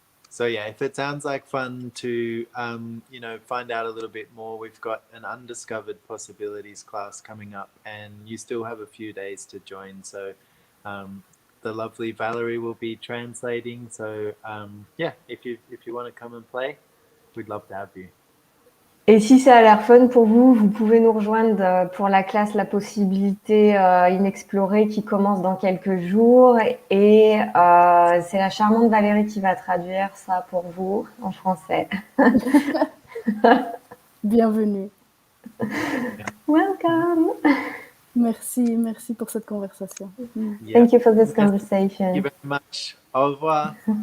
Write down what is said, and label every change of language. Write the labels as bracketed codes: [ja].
[en] So yeah, if it sounds like fun to find out a little bit more, we've got an undiscovered possibilities class coming up, and you still have a few days to join. So the lovely Valerie will be translating. So yeah, if you want to come and play, we'd love to have you. [fr] Et si ça a l'air fun pour vous, vous pouvez nous rejoindre pour la classe La Possibilité Inexplorée qui commence dans quelques jours. Et c'est la charmante Valérie qui va traduire ça pour vous en français. Bienvenue. [en] Welcome. [fr] Merci pour cette conversation. [en] Yeah. Thank you for this conversation. Thank you very much. [fr] Au revoir.